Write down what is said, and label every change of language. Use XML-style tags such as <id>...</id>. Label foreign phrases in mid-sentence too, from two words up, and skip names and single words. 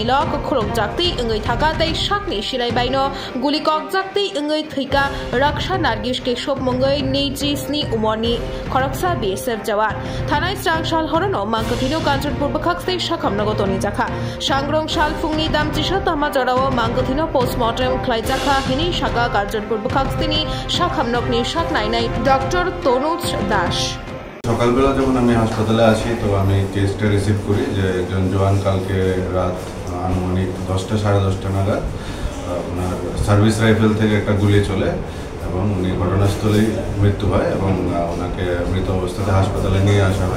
<trp>लक खरक जाक्ति इंगै थाका तै शाकनि सिलायबायनो गुलि कक जाक्ति इंगै थैका रक्षा नार्गिश केशव मंगई 27 उमरनि खरकसा बीएसएफ जवान थानाय स्रांशाल हरनो मांगथिनो कांचनपुर बखाक्सै शाखामनगतनि जाखा सांग्रं शाल फुंनि दामचिसा तमा जराव मांगथिनो पोस्टमर्टम ख्लाइजाखा हिनि शाखा कांचनपुर बखाक्सनि शाखामनगनि शाकनायनाय डॉक्टर तनुज दास</trp> <bn>সকালবেলা যখন আমি হাসপাতালে আসি তো আমি কেসটা রিসিভ করি যে একজন জওয়ান কালকে রাত আনুমানিক 10টা 10:30 নাগাদ ওনার সার্ভিস রাইফেল থেকে একটা গুলি চলে এবং উনি ঘটনাস্থলেই মৃত্যু হয় এবং ওনাকে মৃত অবস্থাতে হাসপাতালে নিয়ে আসা হয়।</bn>